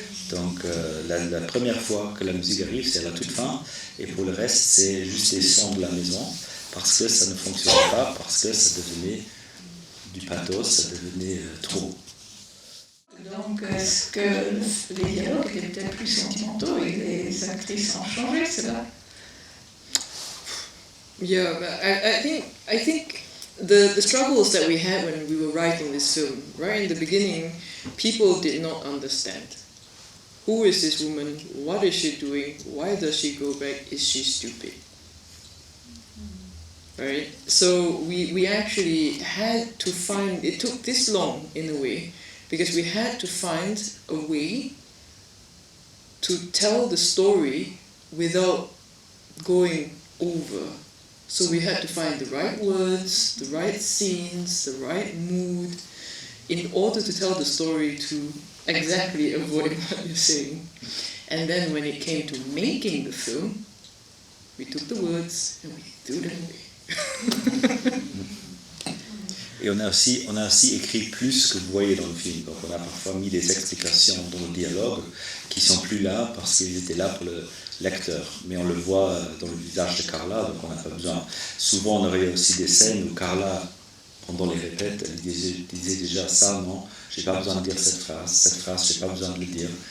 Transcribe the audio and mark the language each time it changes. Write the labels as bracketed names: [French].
[French] Donc la première fois que la musique arrive, c'est à la toute fin et pour le reste, c'est juste des sons de la maison. Parce que ça ne fonctionnait pas, parce que ça devenait du pathos, ça devenait trop. Donc, est-ce que les dialogues étaient peut-être plus sentimentaux et les actrices ont changé, cela? [English] Yeah, I think the struggles that we had when we were writing this film, right in the beginning, people did not understand. Who is this woman? What is she doing? Why does she go back? Is she stupid? Right? So we actually had to find, it took this long in a way, because we had to find a way to tell the story without going over So we had to find the right words, the right scenes, the right mood, in order to tell the story to exactly avoid what you're saying. And then when it came to making the film, we took the words and we threw them away. [French] Et on a aussi écrit plus que vous voyez dans le film. Donc on a parfois mis des explications dans le dialogue qui sont plus là parce qu'ils étaient là pour le lecteur. Mais on le voit dans le visage de Carla, donc on n'a pas besoin. Souvent on avait aussi des scènes où Carla, pendant les répètes, elle disait déjà ça, non, j'ai pas besoin de dire cette phrase, j'ai pas besoin de le dire.